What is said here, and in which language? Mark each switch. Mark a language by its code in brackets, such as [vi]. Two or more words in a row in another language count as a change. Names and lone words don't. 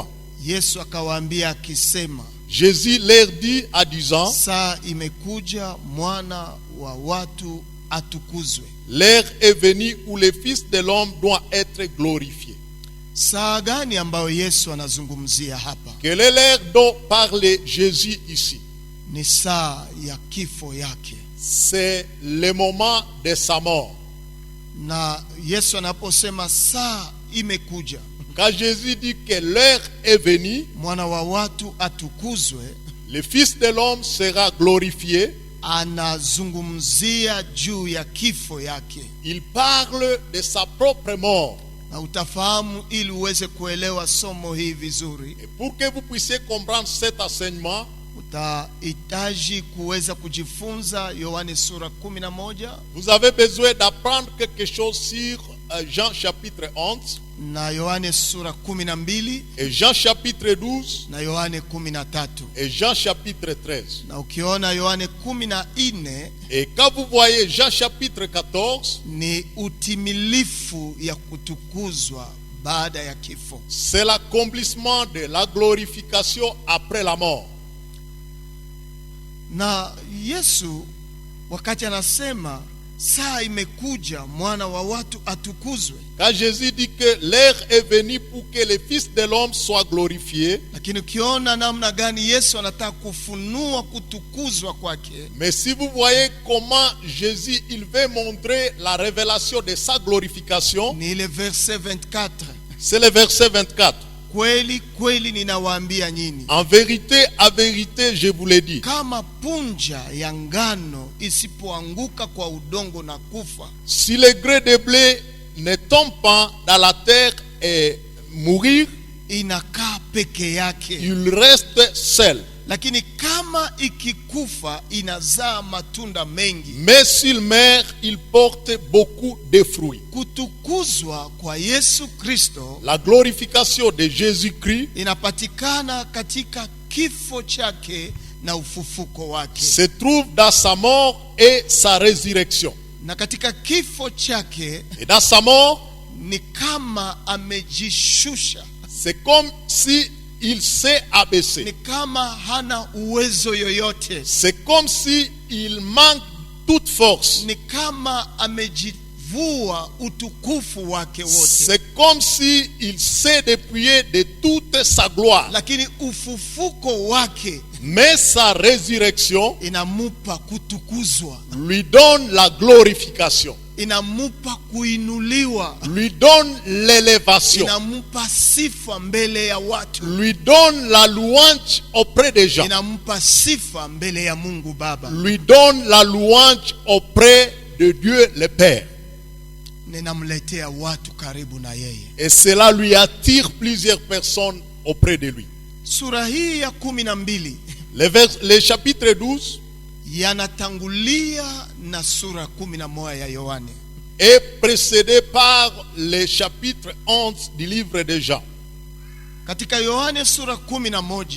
[sw] Yesu akawaambia akisema, [fr] Jésus leur dit à disant, [sw] saa imekuja mwana wa watu atukuzwe. [fr] l'heure est venue où le Fils de l'homme doit être glorifié. [sw] Saa gani ambayo Yesu anazungumzia hapa? [fr] Quelle est l'heure dont parle Jésus ici? [sw] Ni saa ya kifo yake. [fr] C'est le moment de sa mort. [sw] Na Yesu anaposema saa imekuja, [fr] Quand Jésus dit que l'heure est venue, [sw] mwana wa watu atukuzwe, [fr] le Fils de l'homme sera glorifié. [sw] anazungumzia juu ya kifo yake. [fr] Il parle de sa propre mort. [sw] Na utafahamu ili uweze kuelewa somo hii vizuri, [fr] Et pour que vous puissiez comprendre cet enseignement, [sw] utahitaji kuweza kujifunza Yohane sura 11 [fr] vous avez besoin d'apprendre quelque chose sur Jean chapitre 11 [sw] na Yohane sura 12 [fr] et Jean chapitre 12 [sw] na Yohane 13. [fr] et Jean chapitre 13. [sw] Na ukiona Yohane 14 [fr] Et quand vous voyez Jean chapitre 14, [sw] ni utimilifu ya kutukuzwa baada ya kifo. [fr] c'est l'accomplissement de la glorification après la mort. [sw] Na Yesu wakati anasema saa imekuja mwana wa watu atukuzwe, [fr] Quand Jésus dit que l'heure est venue pour que le Fils de l'homme soit glorifié, [sw] lakini ukiona namna gani Yesu anataka kufunua kutukuzwa kwake, [fr] mais si vous voyez comment Jésus il veut montrer la révélation de sa glorification, [sw] ni ile verse 24. [fr] c'est le verset 24. [sw] Kweli kweli ninawaambia nyinyi, [fr] En vérité, à vérité, je vous l'ai dit, [sw] kama punja ya ngano isipoanguka kwa udongo na kufa, [fr] si le gré de blé ne tombe pas dans la terre et mourir, [sw] inakaa peke yake, [fr] il reste seul. [sw] lakini kama ikikufa inazaa matunda mengi. [fr] Mais s'il meurt, il porte beaucoup de fruits. [sw] Kutukuzwa kwa Yesu Kristo, [fr] La glorification de Jésus-Christ [sw] inapatikana katika kifo chake na ufufuko wake. [fr] se trouve dans sa mort et sa résurrection. [sw] Na katika kifo chake [fr] Et dans sa mort, [sw] ni kama amejishusha, [fr] c'est comme si il s'est abaissé. [sw] ni kama hana uwezo yoyote, [fr] C'est comme si il manque toute force. [sw] ni kama amejivua utukufu wake wote. [fr] C'est comme si il s'est dépouillé de toute sa gloire. [sw] Lakini ufufuko wake [fr] Mais sa résurrection [sw] inamupa kutukuzwa, [fr] lui donne la glorification, [sw] inamupa kuinuliwa, [fr] lui donne l'élévation, [sw] inamupa sifa mbele ya watu, [fr] lui donne la louange auprès des gens, [sw] inamupa sifa mbele ya Mungu Baba. [fr] lui donne la louange auprès de Dieu le Père. [sw] Ninamletea watu karibu na yeye. [fr] Et cela lui attire plusieurs personnes auprès de lui. [sw] Sura hii ya 12 [fr] Le chapitre 12 [sw] yanatangulia na sura 11 ya Yohane. [fr] est précédé par le chapitre 11 du livre de Jean. [sw] Katika Yohane sura 11